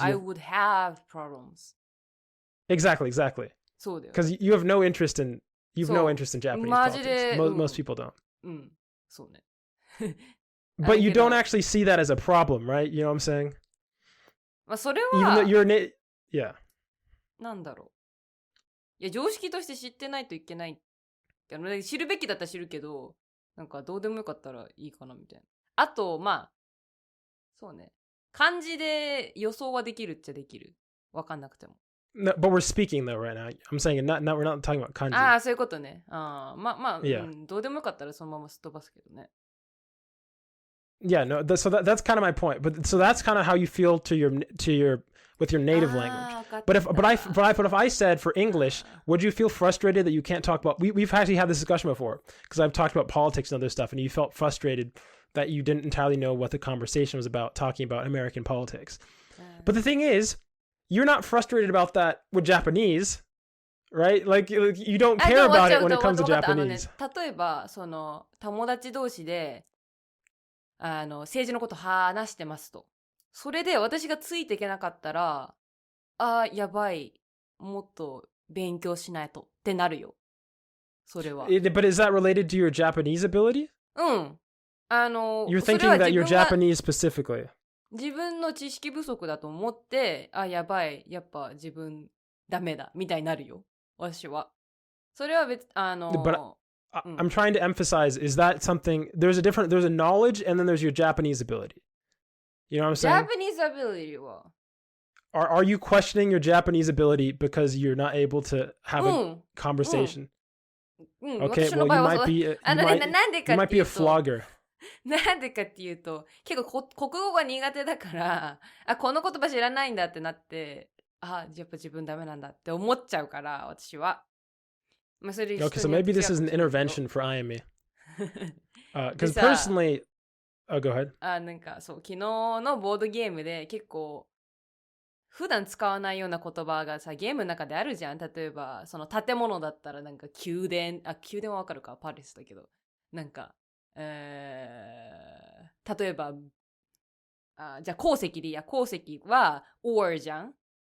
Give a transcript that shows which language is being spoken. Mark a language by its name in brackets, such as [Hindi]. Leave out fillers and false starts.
[English] I would have problems. Exactly. Because you have no interest in Japanese politics. Most people don't. But you don't actually see that as a problem, right? You know what I'm saying? [Japanese] まあそれは [English] Even though you're yeah. [Japanese] なんだろう。いや、常識として知ってないといけないって。知るべきだったら知るけど、なんかどうでもよかったらいいかなみたいな。あと、まあ、そうね。漢字で予想はできるっちゃできる。わかんなくても。 [English] No, but we're speaking though right now. I'm saying we're not talking about kanji. [Japanese] ああ、そういうことね。まあ、 [English] Yeah. [Japanese] どうでもよかったらそのまますっ飛ばすけどね。 [English] Yeah, no. So that's kind of my point. But so that's kind of how you feel to your with your native language. But if I said for English, would you feel frustrated that you can't talk about? We've actually had this discussion before because I've talked about politics and other stuff, and you felt frustrated that you didn't entirely know what the conversation was about, talking about American politics. But the thing is, you're not frustrated about that with Japanese, right? Like you don't care about it when it comes to Japanese. [Japanese] 例えばその友達同士で政治のこと話してますと。それで私がついていけなかったら、やばい、もっと勉強しないとってなるよ。それは。 [English] But is that related to your Japanese ability? [Japanese] うん。 [English] You're thinking that you're Japanese specifically. [Japanese] 自分の知識不足だと思って、やばい、やっぱ自分ダメだみたいになるよ。私は。それは別 [English] I'm trying to emphasize, is that something, there's a knowledge and then there's your Japanese ability. You know what I'm saying? Japanese ability は Are you questioning your Japanese ability because you're not able to have a conversation? Okay, well you might be a flogger. [Japanese] なんでかっていうと、結構国語が苦手だから、この言葉知らないんだってなって、やっぱ自分ダメなんだって思っちゃうから、私は。 [English] Okay, so maybe this is an intervention for IME. Because personally, go ahead. [Japanese] なんかそう、昨日のボードゲームで結構普段使わないような言葉がさ、ゲームの中であるじゃん。例えばその建物だったらなんか宮殿はわかるか、パレスだけど、なんか例えばじゃあ鉱石でいいや、鉱石は ore じゃん。